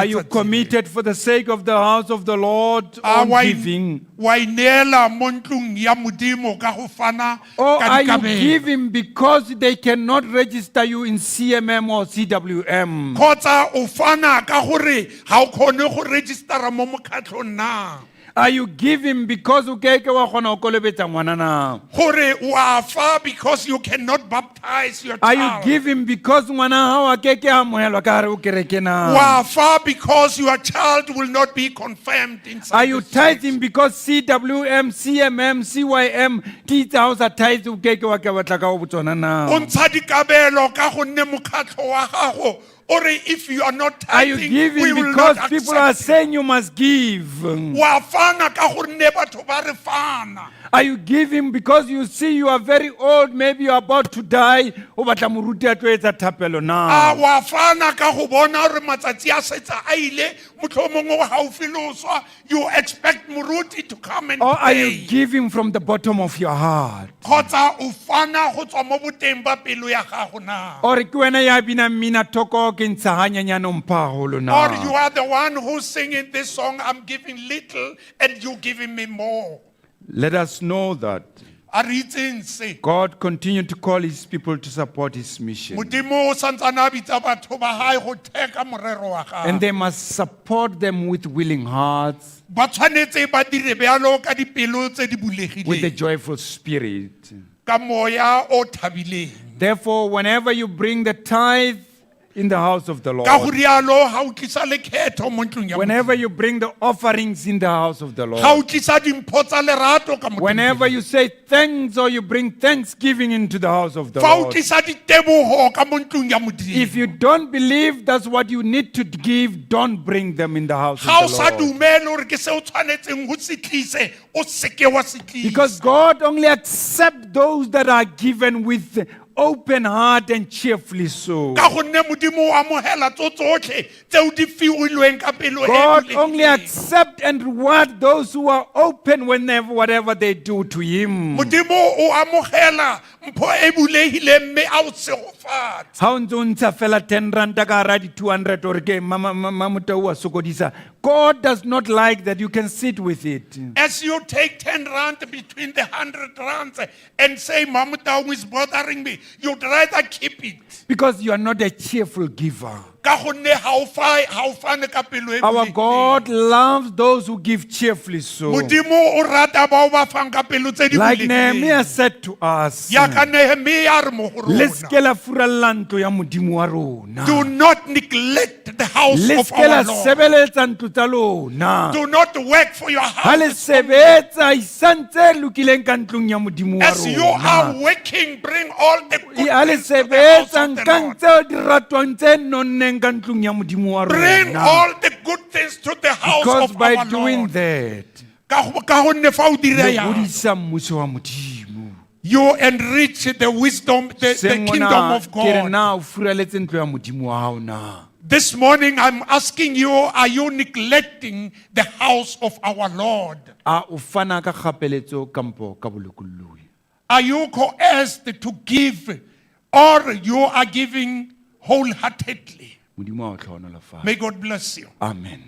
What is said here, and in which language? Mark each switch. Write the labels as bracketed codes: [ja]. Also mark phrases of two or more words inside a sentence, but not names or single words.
[en] are you [tn] letsatsi. [en] committed for the sake of the house of the Lord [tn] A [en] on [tn] wa [en] giving? [tn] wa ineela mo ntlong ya Modimo ka go fana [en] Or [tn] ka [en] are you [tn] dikabelo. [en] giving because they cannot register you in CMM or CWM? [tn] Kgotsa o fana ka gore ga o kgone go registera mo mokgatlhong na. [en] Are you giving because [st] o keke wa kgona go kolobetsa ngwana na? [tn] Gore o a fa [st] because you cannot baptize your [en] Are you child. giving because [st] ngwana hao a keke a amohelwa ka hare ho kereke na? [tn] O a fa [en] because your child will not be confirmed inside Are you the church. tithing because CWM, CMM, CYM, di itse ha o sa tithe o keke wa ka batla ka ho botsona [tn] O na? ntsha dikabelo ka gonne mokgatlho wa gago o re [en] if you are not Are you tithing, we giving will because not people are accept saying you must give? you. [tn] O a fana ka gonne batho ba re fana. [en] Are you giving because you see you are very old, maybe you are about to die? [st] O batla moruti a tlo etsa thapelo [tn] A na? wa fana ka go bona gore matsatsi a setse a ile motlhomongwe o gaufi le o swa, [en] you expect moruti to come and Or are you pray. giving from the bottom of your heart? [tn] Kgotsa o fana go tswa mo boteng ba pelo ya gago na. [st] Or ke wena ya bina mmina thoko ke ntsha hanyanyane o mpha haholo [en] Or you [tn] na? [en] are the one who's singing this song, I'm giving little and you giving me more. Let us know that [tn] A re itseng se. [en] God continued to call his people to support his mission. [st] Modimo o santsane a bitsa batho ba hae go theka morero wa [en] And [tn] gagwe. [en] they must support them with willing hearts, [tn] Ba tshwanetse ba dire bealo ka dipelo tse di [en] with a [tn] bulegileng, [en] joyful spirit. [st] ka moya o thabileng. [en] Therefore, whenever you bring the tithe in the house of the [tn] Ka go [en] Lord, [tn] rialo ga o tlisa lekgetho mo ntlong ya [en] whenever you bring the offerings in the house of the [tn] ga o [en] Lord, [tn] tlisa dimpho tsa lerato ka mo [en] whenever you say thanks or you bring thanksgiving into the house of the [tn] fa o [en] Lord, [tn] tlisa ditebogo ka mo ntlong ya [en] if [tn] Modimo. [en] you don't believe that's what you need to give, don't bring them in the house [tn] Ga o [en] of [tn] sa [en] the Lord. [tn] dumele gore ke se o tshwanetseng go se tlise, o seke wa se tlisa. [en] Because God only accepts those that are given with open heart and cheerfully so. [tn] Ka gonne Modimo o amogela tso tsotlhe tseo di fiilweng ka pelo e [en] God only [tn] bulegileng. [en] accepts and reward those who are open whenever whatever they do to Him. [tn] Modimo o amogela mpho e bulehileng mme a o segofatse. [st] Ha o ntse o ntsha fela 10 ranta ka hara di 200 or ke mamotau wa sokodisa. [en] God does not like that. You can sit with it. As you take 10 rand between the 100 rands and say, Mamutau is bothering me, you'd rather keep it. Because you are not a cheerful giver. [tn] Ka gonne ha o fane ka pelo e [en] Our [tn] bulehileng. [en] God loves those who give cheerfully so. [tn] Modimo o rata ba o ba fang ka pelo tse di [en] Like [tn] bulehileng. [en] Nehemiah said to us, [tn] Ya ka Nehemia a re mo go le rona. ske la furalla ntlo ya modimo wa rona. [en] Do not neglect the house [tn] Le [en] of [tn] ske la [en] our Lord. [tn] sebeletsa ntlo tsa lona. [en] Do not work for your [tn] Ha le [en] house. [tn] sebetsa isantse lokileng ka ntlong ya modimo wa [en] As you are [tn] rona. [en] working, bring all the good [tn] Ha le [en] things to the house [tn] sebetsa [en] of the [tn] nkang [en] Lord. [tn] tseo di ratwang tse nonneng ka ntlong ya modimo wa [en] Bring [tn] rona. [en] all the good things to the house Because of by our doing Lord. that, [tn] Ka gonne fa o dira le jalo, godisa mmuso wa modimo. [en] you enrich the wisdom, the kingdom of [tn] Ke re [en] God. [tn] na o furaletse ntlo ya modimo wa hao na. [en] This morning I'm asking you, are you neglecting the house of our Lord? [tn] A o fana ka kgapeletso kampo ka bolokoloi. [en] Are you coerced to give, or you are giving wholeheartedly? [tn] Modimo a o tlhonola fa. [en] May God bless you. Amen.